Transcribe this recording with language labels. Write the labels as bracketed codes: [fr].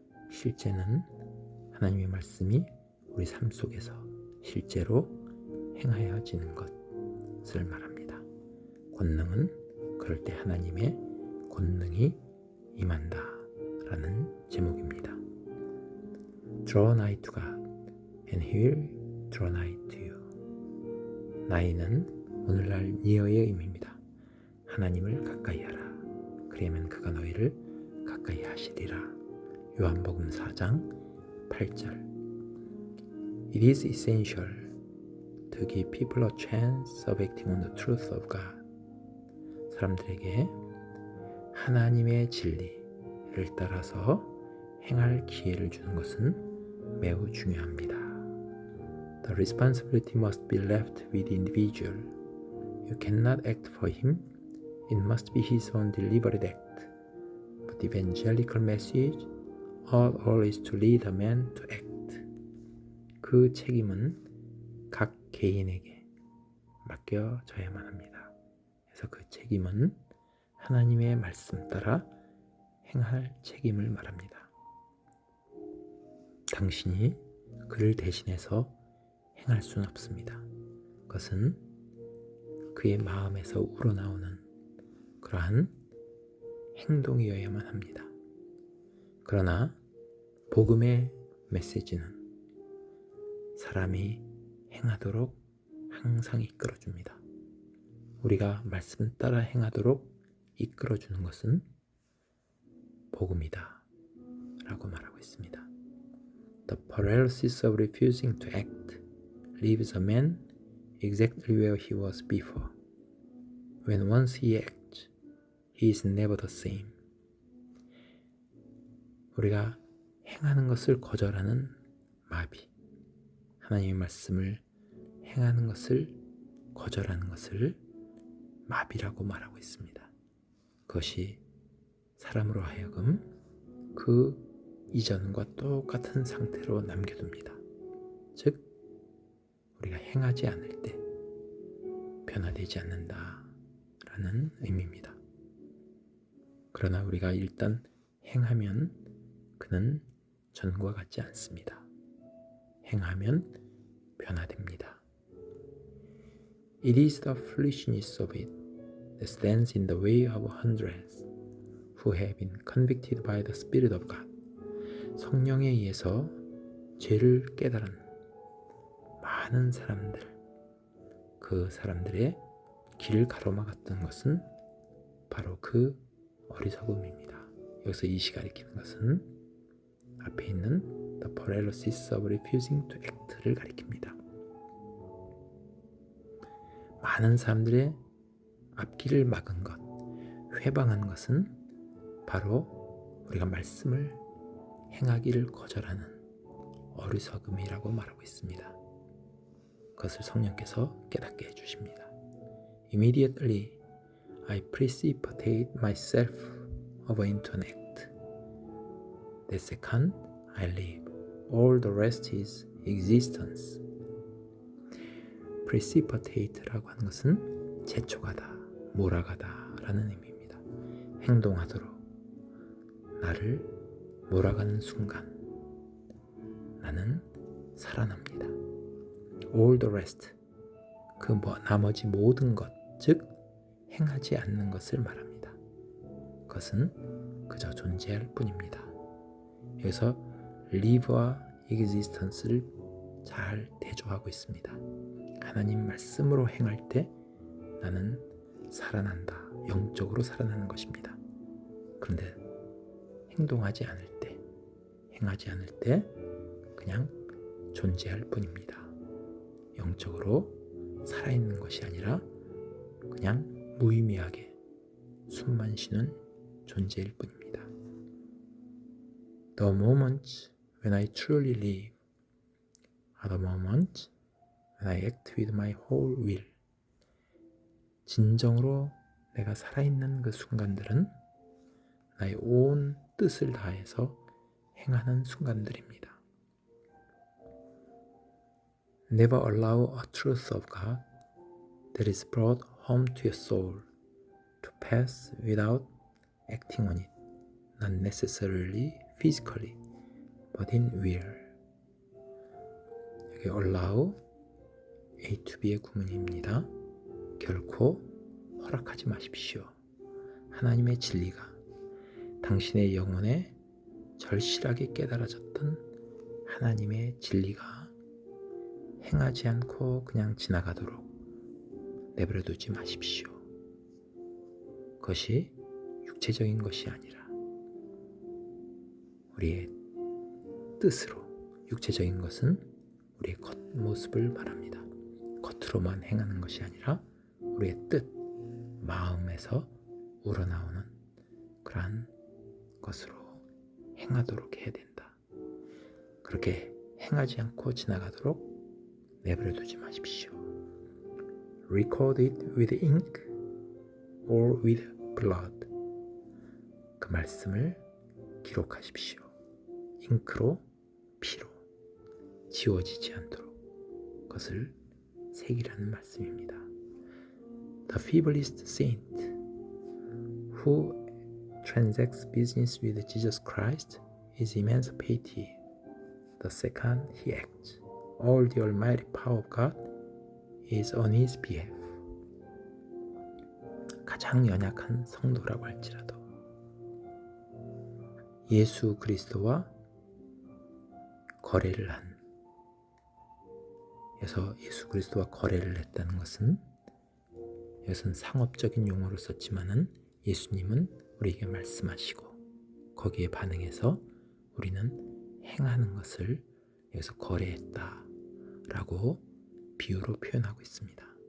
[ko] 실제는 하나님의 말씀이 우리 삶 속에서 실제로 행하여지는 것을 말합니다. 권능은 그럴 때 하나님의 권능이 임한다 라는 제목입니다. [en] Draw nigh to God and He will draw nigh to you. [ko] 나이는 오늘날 니어의 의미입니다. 하나님을 가까이 하라. 그러면 그가 너희를 가까이 하시리라. 요한복음 4장 8절. [en] It is essential to give people a chance of acting on the truth of God. [ko] 사람들에게 하나님의 진리를 따라서 행할 기회를 주는 것은 매우 중요합니다. [en] The responsibility must be left with the individual. You cannot act for him. It must be his own deliberate act. But the evangelical message all is to lead a man to act. [ko] 그 책임은 각 개인에게 맡겨져야만 합니다. 그래서 그 책임은 하나님의 말씀 따라 행할 책임을 말합니다. 당신이 그를 대신해서 행할 수는 없습니다. 그것은 그의 마음에서 우러나오는 그러한 행동이어야만 합니다. 그러나 복음의 메시지는 사람이 행하도록 항상 이끌어줍니다. 우리가 말씀 따라 행하도록 이끌어주는 것은 복음이다 라고 말하고 있습니다. [en] The paralysis of refusing to act leaves a man exactly where he was before. When once he acts, he is never the same. [ko] 우리가 행하는 것을 거절하는 마비, 하나님의 말씀을 행하는 것을 거절하는 것을 마비라고 말하고 있습니다. 그것이 사람으로 하여금 그 이전과 똑같은 상태로 남겨둡니다. 즉 우리가 행하지 않을 때 변화되지 않는다라는 의미입니다. 그러나 우리가 일단 행하면 그는 전과 같지 않습니다. 행하면 변화됩니다. [en] It is the foolishness of it that stands in the way of hundreds who have been convicted by the Spirit of God. [ko] 성령에 의해서 죄를 깨달은 많은 사람들, 그 사람들의 길을 가로막았던 것은 바로 그 어리석음입니다. 여기서 이시 가리키는 것은 앞에 있는 [en] The paralysis of refusing to act [ko] 를 가리킵니다. 많은 사람들의 앞길을 막은 것, 회방한 것은 바로 우리가 말씀을 행하기를 거절하는 어리석음이라고 말하고 있습니다. 그것을 성령께서 깨닫게 해주십니다. [en] Immediately I precipitate myself over into an act. The second I live. All the rest is existence. [ko] Precipitate라고 하는 것은 재촉하다, 몰아가다 라는 의미입니다. 행동하도록 나를 몰아가는 순간 나는 살아납니다. [en] All the rest, [ko] 그 나머지 모든 것, 즉 행하지 않는 것을 말합니다. 그것은 그저 존재할 뿐입니다. 여기서 live와 existence를 잘 대조하고 있습니다. 하나님 말씀으로 행할 때 나는 살아난다, 영적으로 살아나는 것입니다. 그런데 행동하지 않을 때, 행하지 않을 때 그냥 존재할 뿐입니다. 영적으로 살아있는 것이 아니라 그냥 무의미하게 숨만 쉬는 존재일 뿐입니다. [en] The moments when I truly live are the moments when I act with my whole will. [ko] 진정으로 내가 살아있는 그 순간들은 나의 온 뜻을 다해서 행하는 순간들입니다. [en] Never allow a truth of God that is brought home to your soul to pass without acting on it, not necessarily physically, but in will. [ko] 여기 allow A to B의 구문입니다. 결코 허락하지 마십시오. 하나님의 진리가 당신의 영혼에 절실하게 깨달아졌던 하나님의 진리가 행하지 않고 그냥 지나가도록 내버려두지 마십시오. 그것이 육체적인 것이 아니라 우리의 뜻으로, 육체적인 것은 우리의 겉모습을 말합니다. 겉으로만 행하는 것이 아니라 우리의 뜻, 마음에서 우러나오는 그러한 것으로 행하도록 해야 된다. 그렇게 행하지 않고 지나가도록 내버려두지 마십시오. [en] Record it with ink or with blood. [ko] 그 말씀을 기록하십시오. 잉크로, 피로 지워지지 않도록 그것을 새기라는 말씀입니다. [en] The feeblest saint who transacts business with Jesus Christ is emancipated. The second he acts, all the almighty power of God is on his behalf. [ko] 가장 연약한 성도라고 할지라도 예수 그리스도와 거래를 한, 그래서 예수 그리스도와 거래를 했다는 것은 이것은 상업적인 용어로 썼지만은 예수님은 우리에게 말씀하시고 거기에 반응해서 우리는 행하는 것을 여기서 거래했다라고 비유로 표현하고 있습니다.